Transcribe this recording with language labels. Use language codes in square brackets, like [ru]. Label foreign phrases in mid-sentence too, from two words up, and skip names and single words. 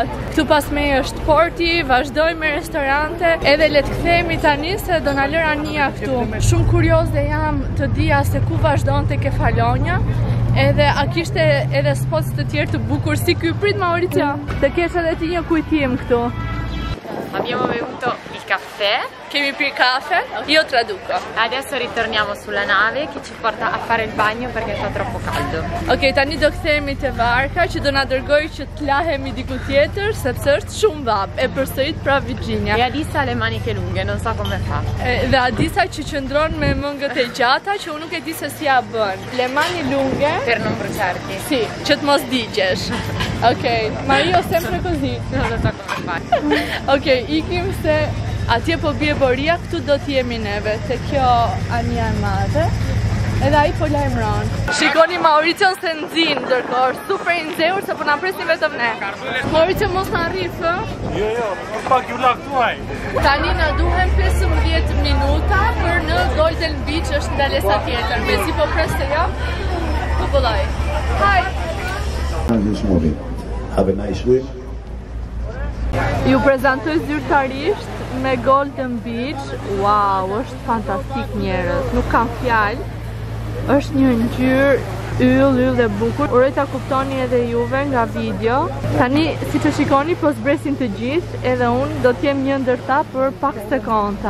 [sq] Këtu pas me është porti, vazhdojmë me restorante, edhe le të kthehemi tani se do na lër Ania këtu. Shumë kurioze jam të dija se ku vazhdonte Kefalonia. Edhe a kishte edhe spots të tjerë të bukur si ky, prit Mauricio? Të kesh edhe ti një kujtim këtu. [it] Abbiamo bevuto il caffè. [sq] Kemi pirë kafe, [it] io traduco. Adesso ritorniamo sulla nave che ci porta a fare il bagno perché fa troppo caldo. [sq] Ok, tani do kthehemi te varka që do na dërgoj që të lahemi diku tjetër sepse është shumë vap. E përsërit pra Virginia. [it] E Adisa ha le maniche lunghe, non so come fa. [sq] Dhe Adisa që qëndron me mëngët e gjata që unë nuk e di se si ja bën. [it] Le mani lunghe Per non bruciarti. [sq] Si, që të mos digjesh. [it] Ok, ma io sempre così. Non lo so come fare. [sq] Ok, ikim se atje po bie boria, këtu do t'jemi neve, te kjo Ania e madhe. Edhe ai po lajmëron. Shikoni Mauricion se nxin, ndërkohë është super i nxehur se po na presin vetëm ne. Mauricio mos na rrif, ë? Jo, pak ju laktuaj. Tani na duhen 15 minuta për në Golden Beach, është ndalesa tjetër. Mezi po pres të jap. Po bollaj. [en] Hi. This morning. Have a nice week. [sq] Ju prezantoj zyrtarisht me Golden Beach. Wow, është fantastik njerëz. Nuk kam fjalë. Është një ngjyrë yll dhe bukur. Uroj ta kuptoni edhe juve nga video. Tani, siç e shikoni, po zbresin të gjithë, edhe unë do të jem një ndër ta për pak sekonda.